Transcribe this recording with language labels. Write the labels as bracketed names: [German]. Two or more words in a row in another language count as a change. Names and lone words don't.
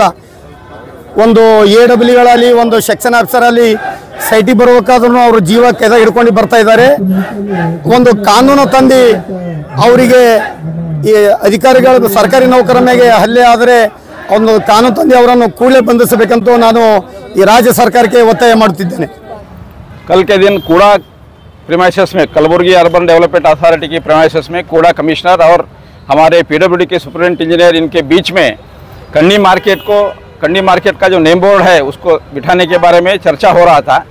[Kannada] ಒಂದು AWಗಳಲ್ಲಿ ಒಂದು ಸೆಕ್ಷನ್ ಆಫೀಸರಲ್ಲಿ ಸೈಟಿಗೆ ಬರಬೇಕಾದ್ರೂ ಅವರು ಜೀವ ಕೆದ ಹಿಡ್ಕೊಂಡು ಬರ್ತಾ ಇದ್ದಾರೆ. ಒಂದು ಕಾನೂನು ತಂದು ಅವರಿಗೆ ಈ ಅಧಿಕಾರಿಗಳ ಸರ್ಕಾರಿ ನೌಕರರ ಮೇಲೆ ಹಲ್ಲೆ ಆದರೆ ಒಂದು ಕಾನೂನು ತಂದು ಅವರನ್ನು ಕೂಡಲೇ ಬಂಧಿಸಬೇಕಂತ ನಾನು ಈ ರಾಜ್ಯ ಸರ್ಕಾರಕ್ಕೆ ಒತ್ತಾಯ ಮಾಡುತ್ತಿದ್ದೇನೆ. [Hindi] कल के दिन कूड़ा प्रीमाइसेस में कलबुर्गी अर्बन डेवलपमेंट अथॉरिटी की प्रीमाइसेस में कूड़ा कमिश्नर और हमारे PWD के [English] superintendent engineer [Hindi] इनके बीच में कंडी मार्केट का जो [English] name board [Hindi] है उसको बिठाने के बारे में चर्चा हो रहा था.